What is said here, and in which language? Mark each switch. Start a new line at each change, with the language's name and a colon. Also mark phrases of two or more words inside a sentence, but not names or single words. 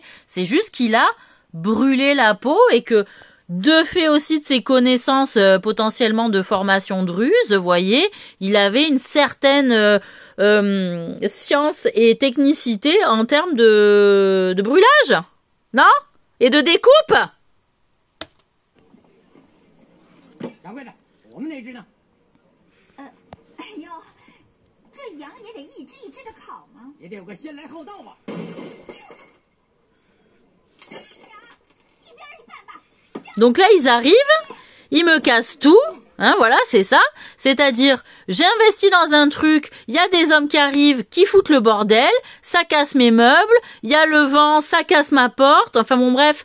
French: C'est juste qu'il a brûlé la peau et que de fait aussi de ses connaissances potentiellement de formation de ruse, vous voyez, il avait une certaine science et technicité en termes de brûlage, non? Et de découpe.
Chinese: 掌柜的，我们那只呢？哎呦，这羊也得一只一只的烤吗？也得有个先来后到吧。
French: Donc là, ils arrivent, ils me cassent tout, hein, voilà, c'est ça. C'est-à-dire, j'ai investi dans un truc, il y a des hommes qui arrivent, qui foutent le bordel, ça casse mes meubles, il y a le vent, ça casse ma porte, enfin bon bref.